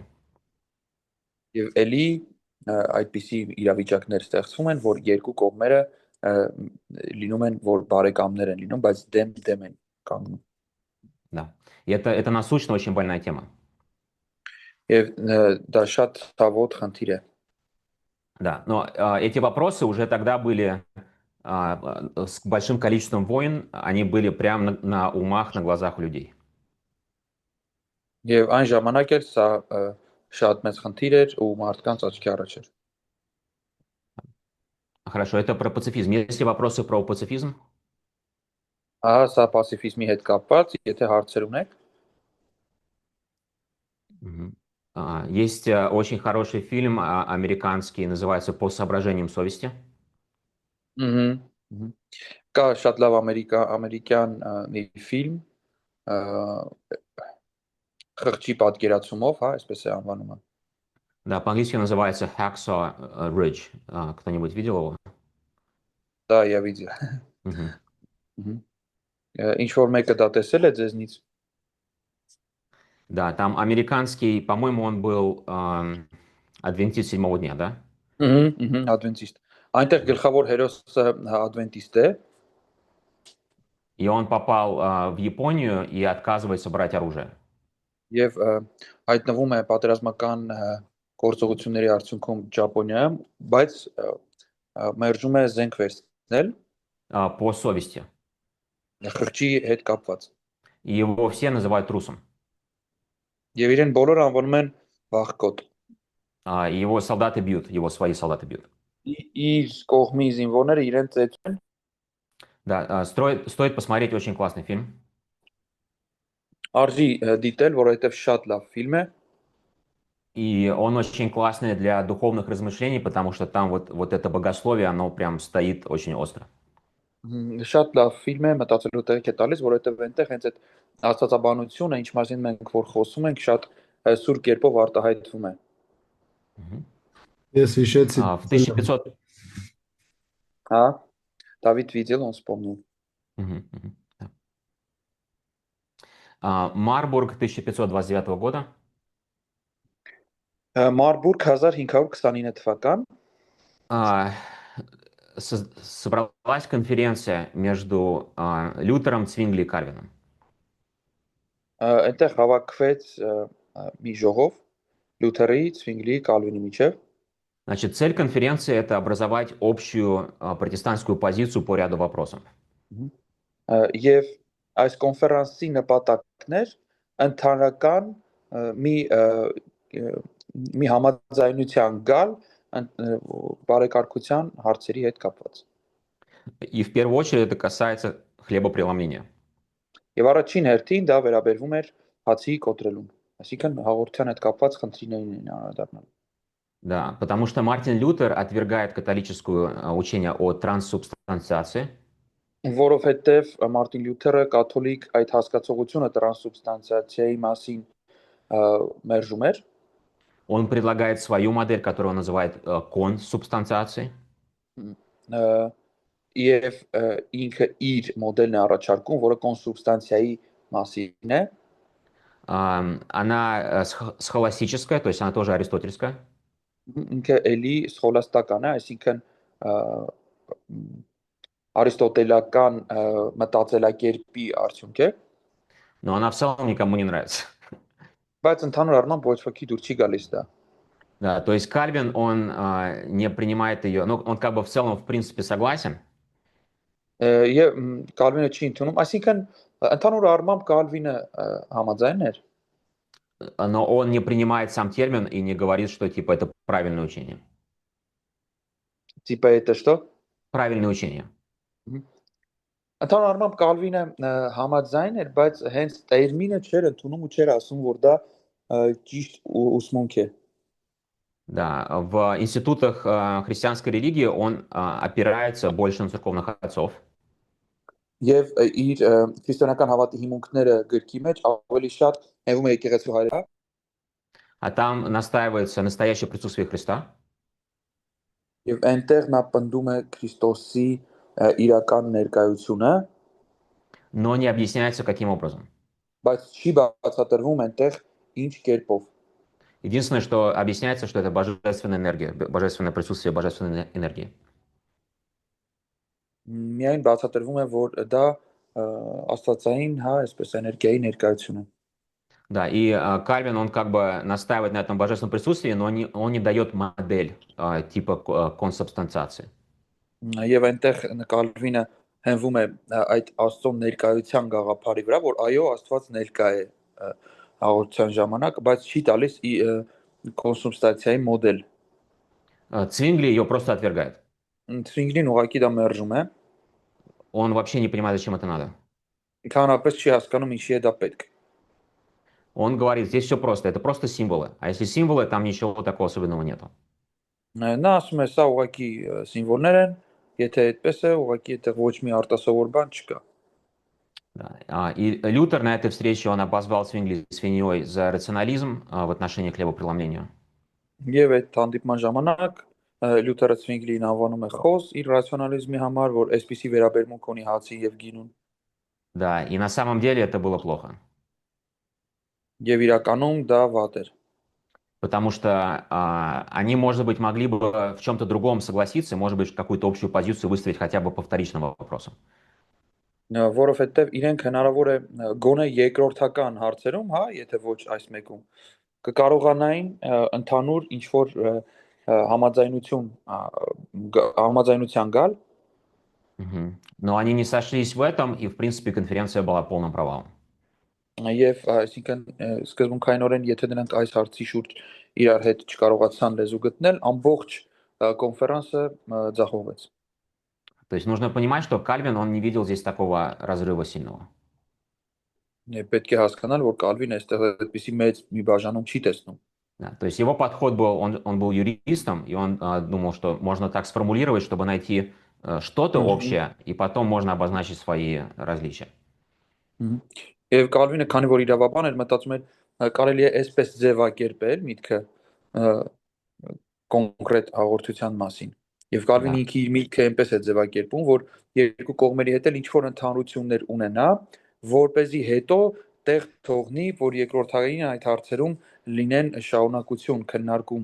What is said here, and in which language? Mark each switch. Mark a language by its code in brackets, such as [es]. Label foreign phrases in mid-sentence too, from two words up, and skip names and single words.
[hy] Եվ էլի այդպիսի իրավիճակներ ստեղծվում են, որ երկու կողմերը լինում են, որ բարեկամներ են լինում, բայց դեմ են կանգնում։ [ru] Да. И это насущно очень больная тема. [hy] Եվ դա շատ ցավոտ խնդիր է։ [ru] Да, но эти вопросы уже тогда были с большим количеством войн, они были прямо на умах, на глазах у людей. [hy] Եվ այն ժամանակ էլ սա շատ մեծ խնդիր էր ու մարդկանց աչքի առաջ էր։ [ru] Хорошо, это про пацифизм. Есть ли вопросы про пацифизм? [hy] Ահա սա պասիֆիզմի հետ կապված, եթե հարցեր ունեք։ Мгм. [ru] Есть очень хороший фильм американский, называется «По соображениям совести». [hy] Ահա։ Կա շատ լավ ամերիկյան մի ֆիլմ խղճի պատկերացումով, հա, այսպես է անվանումը։ [ru] Да, по-английски называется Hacksaw Ridge. Кто-нибудь видел его? Դա я видел։ Мгм. [hy] Ինչ որ մեկը դա տեսել է ձեզնից։ [ru] Да, там американский, по-моему, он был адвентист седьмого дня, да? [hy] Ադվենտիստ։ Այնտեղ գլխավոր հերոսը ադվենտիստ է [ru] И он попал в Японию и отказывается брать оружие. [hy] եւ հայտնվում է պատերազմական գործողությունների արդյունքում Ճապոնիայում, բայց մերժում է զենք վերցնել [ru] По совести. [hy] խղճի հետ կապված։ [ru] И его все называют трусом. [hy] Եվ իրեն բոլորը անվանում են վախկոտ։ [ru] И его солдаты бьют, его свои солдаты бьют. [hy] Իր կողմի զինվորները իրեն ծեծում են։ [ru] Да, стоит посмотреть, очень классный фильм. [hy] Արժի դիտել, որովհետեւ շատ լավ ֆիլմ է։ [ru] И он очень классный для духовных размышлений, потому что там вот это богословие, оно прям стоит очень остро. [hy] Շատ լավ ֆիլմ է, մտածելու տեղ է տալիս, որովհետեւ այնտեղ հենց այդ աստվածաբանությունը, ինչ մասին մենք որ խոսում ենք, շատ սուր կերպով արտահայտվում է։ Мгм. Ես հիշեցի [ru] В 1500... Հա, Давид видел, он вспомнил. Мгм, мгм, да. Марбург 1529 года. [hy] Մարբուրգ 1529 թվական [ru] А, Собралась конференция между Лютером, Цвингли и Кальвином. [hy] այնտեղ հավաքվեց մի ժողով Լութերի, Ցվինգլի, Կալվինի միջև։ [ru] Значит, цель конференции — это образовать общую протестантскую позицию по ряду вопросов. [hy] Եվ այս կոնֆերանսի նպատակն էր ընդհանրական մի մի համաձայնության գալ բարեկարգության հարցերի հետ կապված։ [ru] И в первую очередь это касается хлебопреломления. [hy] Եվ առաջին հերթին դա վերաբերվում էր հացի կոտրելուն, այսինքն հաղորդության հետ կապված խնդիրներին են անդրադառնալ։ [ru] Да, потому что Мартин Лютер отвергает католическое учение о транссубстанциации. [hy] Որովհետև Մարտին Լյութերը կաթոլիկ այդ հասկացողությունը տրանսուբստանցիայի մասին մերժում էր։ [ru] Он предлагает свою модель, которую он называет консубстанциацией. [hy] Եվ ինքը իր մոդելն է առաջարկում, որը կոնսուբստանցիայի մասին է։ [ru] Она схоластическая, то есть она тоже аристотельская. [hy] Ինքը էլի սխոլաստական է, այսինքն արիստոտելական մտածելակերպի արդյունք է, [ru] Но она в целом никому не нравится. [hy] բայց ընդհանուր առմամբ ոչ ոքի դուր չի գալիս դա։ [ru] Да, то есть Кальвин, он не принимает ее, ну, он как бы в целом, в принципе, согласен, [hy] Եվ Կալվինը չի ընդունում, այսինքն ընդհանուր առմամբ Կալվինը համաձայն էր, [ru] но он не принимает сам термин и не говорит, что типа это правильное учение. տիպը հետը что։ Правильное учение. [hy] Ընդհանուր առմամբ Կալվինը համաձայն էր, բայց հենց տերմինը չէր ընդունում ու չէր ասում, որ դա ճիշտ ուսմունք է։ [ru] Да, в институтах христианской религии он опирается больше на церковных отцов. [hy] Եվ իր քրիստոնեական հավատի հիմունքները գրքի մեջ ավելի շատ հենվում է եկեղեցու հայրը, [ru] А там настаивается настоящее присутствие Христа, [hy] եւ այնտեղ նա պնդում է Քրիստոսի իրական ներկայությունը, [ru] но не объясняется, каким образом. [hy] բայց չի բացատրվում այնտեղ ինչ կերպով։ [ru] Единственное, что объясняется, что это божественная энергия, божественное присутствие божественной энергии. [hy] Միայն բացատրվում է, որ դա աստվածային, հա, այսպես էներգիայի ներկայություն է։ [ru] Да, и Кальвин, он как бы настаивает на этом божественном присутствии, но он не дает модель типа консубстанциации. [hy] Եվ այնտեղ Կալվինը հենվում է այդ Աստծո ներկայության գաղափարի վրա, որ այո, Աստված ներկա է հաղորդության ժամանակ, բայց չի տալիս կոնսուբստացիայի մոդել։ [ru] Цвингли ее просто отвергает. [hy] Ցվինգլին ուղղակի դա մերժում է, [ru] Он вообще не понимает, зачем это надо. [hy] քանապես չի հասկանում ինչի է դա պետք։ [ru] Он говорит, здесь все просто, это просто символы. А если символы, там ничего такого особенного нету. [hy] Նա ասում է, սա ուղղակի սիմվոլներ են, եթե այդպես է, уղղակի այդտեղ ոչ մի արտասովոր բան չկա։ [ru] Да. И Лютер на этой встрече, он обозвал Цвингли свиньей за рационализм в отношении к хлебопреломлению. [hy] Եվ այդ հանդիպման ժամանակ Լյութերը Ցվինգլին անվանում է խոս իր ռացիոնալիզմի համար, որ այսպիսի վերաբերմունք ունի հացի եւ գինուն։ [ru] Да, и на самом деле это было плохо. [hy] Եվ իրականում դա վատ էր։ [ru] Потому что они, может быть, могли бы в чем-то другом согласиться, может быть, какую-то общую позицию выставить хотя бы по вторичным вопросам. [hy] Որովհետեւ իրենք հնարավոր է գոնե երկրորդական հարցերում, հա, եթե ոչ այս մեկում, կկարողանային ընդհանուր ինչ որ համաձայնության գալ, [ru] Но они не сошлись в этом, и, в принципе, конференция была полным провалом. [hy] եւ այսինքն սկզբունքայինորեն եթե դրանք այս հարցի շուրջ իրար հետ չկարողացան լեզու գտնել, ամբողջ կոնֆերանսը ձախողվեց։ [ru] То есть нужно понимать, что Кальвин, он не видел здесь такого разрыва сильного. [hy] Եվ պետք է հասկանալ, որ Կալվինը այստեղ այդպիսի մեծ մի բաժանում չի տեսնում։ [ru] Да, то есть его подход был, он был юристом, и он думал, что можно так сформулировать, чтобы найти что-то общее, и потом можно обозначить свои различия. [hy] Եվ Կալվինը, քանի որ իրավաբան էր, մտածում էր կարելի է այսպես ձևակերպել միտքը կոնկրետ հաղորդության մասին։ Եվ Կալվինի ինքի իր միտքը այնպես է ձևակերպում, որ երկու կողմերի հետ էլ ինչ որ ընդհանրություններ ունենա, որ เป զի հետո տեղ թողնի, որ երկրորդային այդ հարցերում լինեն շարունակություն, քննարկում։